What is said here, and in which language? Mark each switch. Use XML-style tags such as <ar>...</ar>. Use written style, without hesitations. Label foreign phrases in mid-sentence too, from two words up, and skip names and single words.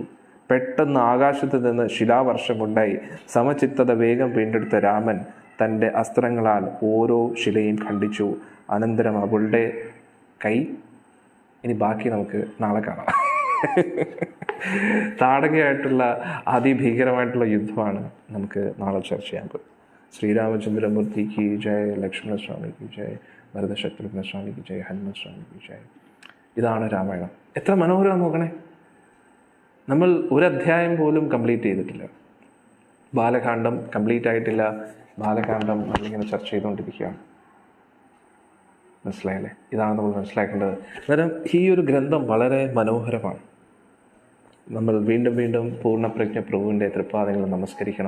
<ml>പെട്ടെന്ന് ആകാശത്ത് നിന്ന് ശിലാവർഷമുണ്ടായി. സമചിത്തത വേഗം വീണ്ടെടുത്ത രാമൻ തൻ്റെ അസ്ത്രങ്ങളാൽ ഓരോ ശിലയും ഖണ്ഡിച്ചു. അനന്തരം അവളുടെ കൈ. ഇനി ബാക്കി നമുക്ക് നാളെ കാണാം. താടകയായിട്ടുള്ള അതിഭീകരമായിട്ടുള്ള യുദ്ധമാണ് നമുക്ക് നാളെ ചർച്ച ചെയ്യാൻ പോകുന്നത്.</ml> <hi>ശ്രീരാമചന്ദ്രമൂർത്തി की जय, ലക്ഷ്മണ സ്വാമി की जय, ഭരതശത്രുഘ്ന സ്വാമി की जय, ഹനുമൻ സ്വാമി की जय.</hi> <ml>ഇതാണ് രാമായണം. എത്ര മനോഹരമാണ് നോക്കണേ. നമ്മൾ ഒരു അധ്യായം പോലും കംപ്ലീറ്റ് ചെയ്തിട്ടില്ല. ബാലകാന്ഡം കംപ്ലീറ്റ് ആയിട്ടില്ല. ബാലകാന്ഡം നമ്മളിങ്ങനെ ചർച്ച ചെയ്തുകൊണ്ടിരിക്കുകയാണ്. മനസ്സിലായല്ലേ? ഇതാണ് നമ്മൾ മനസ്സിലാക്കേണ്ടത്. അന്നേരം ഈ ഒരു ഗ്രന്ഥം വളരെ മനോഹരമാണ്. നമ്മൾ വീണ്ടും വീണ്ടും പൂർണ്ണപ്രജ്ഞ പ്രഭുവിൻ്റെ തൃപ്പാദങ്ങൾ നമസ്കരിക്കണം.</ml>